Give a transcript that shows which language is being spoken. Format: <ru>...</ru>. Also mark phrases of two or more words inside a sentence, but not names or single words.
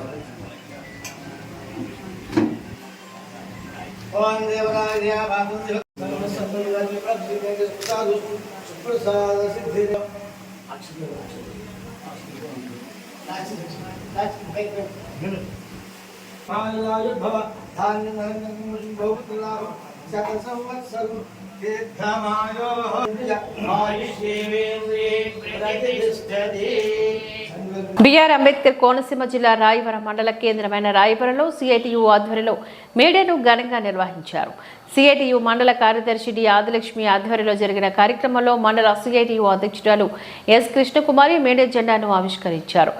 <sa>ओम देवराय देवा बाबू सर्व संतोषानि प्रभु वेंकटेश्वर सुप्रसाद सिद्धि पालाय भव धान्य नरं बहुतलाभ सकल संवत्सरं तीर्थमायो आयुष्येवेन्द्रिये प्रतिष्ठति.</sa> <te>బిఆర్ అంబేద్కర్ కోనసీమ జిల్లా రాయవరం మండల కేంద్రమైన రాయవరంలో సిఐటియు ఆధ్వర్యంలో మేడేను ఘనంగా నిర్వహించారు. సిఐటియు మండల కార్యదర్శి డి ఆదిలక్ష్మి ఆధ్వర్యంలో జరిగిన కార్యక్రమంలో మండల సిఐటియు అధ్యక్షురాలు ఎస్ కృష్ణకుమారి మేడే జెండాను ఆవిష్కరించారు.</te>